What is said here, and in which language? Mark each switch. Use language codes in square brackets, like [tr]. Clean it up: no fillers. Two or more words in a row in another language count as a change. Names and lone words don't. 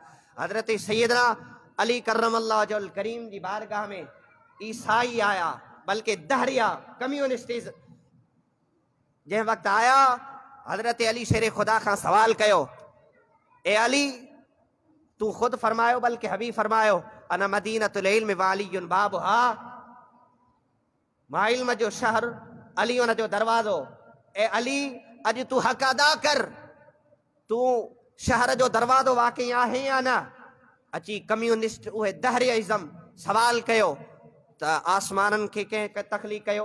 [sd] हज़रत सैयदना अली [ar] كرم الله وجهه الكريم [sd] जी बारगाह में ईसाई आया, बल्कि दहरिया कम्युनिस्टिस जंहिं वक़्तु आया, हज़रत अली शेर खुदा खां सवाल कयो, ए अली तू खुद फरमायो बल्कि हबीब फरमायो [ar] أنا مدينة العلم وعلي بابها, [sd] मां इल्म जो शहर, अली उन जो दरवाज़ो। ए अली अॼु तू हक़ अदा कर, तू शहर जो दरवाज़ो वाकई आहे या न? अची कम्युनिस्ट उहे दहरियाइज़म सवाल कयो त आसमाननि खे कंहिं तख़लीक़ कयो?